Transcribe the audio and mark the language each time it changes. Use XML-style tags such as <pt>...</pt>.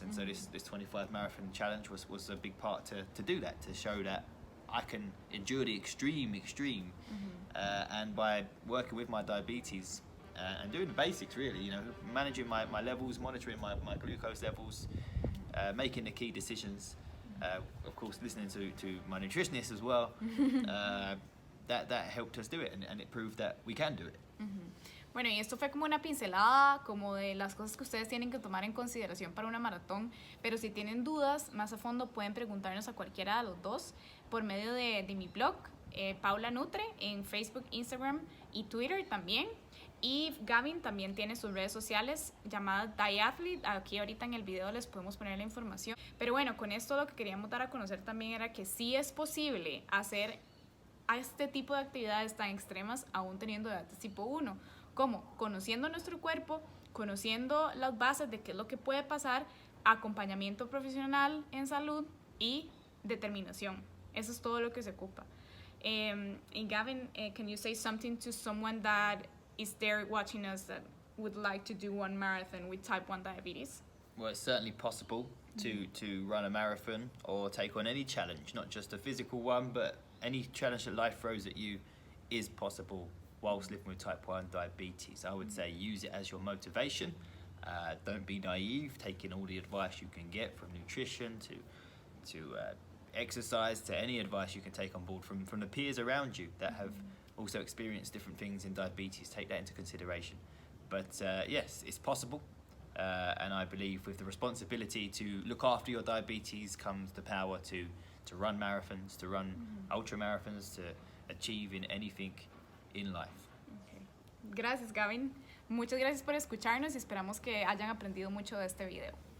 <en>And so this 25 marathon challenge was a big part to do that, to show that I can endure the extreme, and by working with my diabetes and doing the basics really, managing my levels, monitoring my glucose levels, making the key decisions, of course listening to my nutritionist as well, that helped us do it, and it proved that we can do it.</en> <es>Bueno, y esto fue como una pincelada como de las cosas que ustedes tienen que tomar en consideración para una maratón, pero si tienen dudas más a fondo pueden preguntarnos a cualquiera de los dos por medio de mi blog, Paula Nutre, en Facebook, Instagram y Twitter también. Y Gavin también tiene sus redes sociales llamadas DiAthlete. Aquí ahorita en el video les podemos poner la información. Pero bueno, con esto lo que queríamos dar a conocer también era que sí es posible hacer a este tipo de actividades tan extremas aún teniendo diabetes tipo 1. ¿Cómo? Conociendo nuestro cuerpo, conociendo las bases de qué es lo que puede pasar, acompañamiento profesional en salud y determinación. Eso es todo lo que se ocupa.</es> <en>And Gavin, can you say something to someone that is there watching us that would like to do one marathon with type 1 diabetes? Well, it's certainly possible to run a marathon or take on any challenge, not just a physical one, but any challenge that life throws at you is possible whilst living with type 1 diabetes. I would say use it as your motivation. Don't be naive, taking all the advice you can get from nutrition to exercise, to any advice you can take on board from the peers around you that have also experienced different things in diabetes. Take that into consideration. But yes, it's possible. And I believe with the responsibility to look after your diabetes comes the power to run marathons, to run ultra marathons, to achieve in anything in life.</en> <es>Okay. Gracias, Gavin. Muchas gracias por escucharnos y esperamos que hayan aprendido mucho de este video.</es>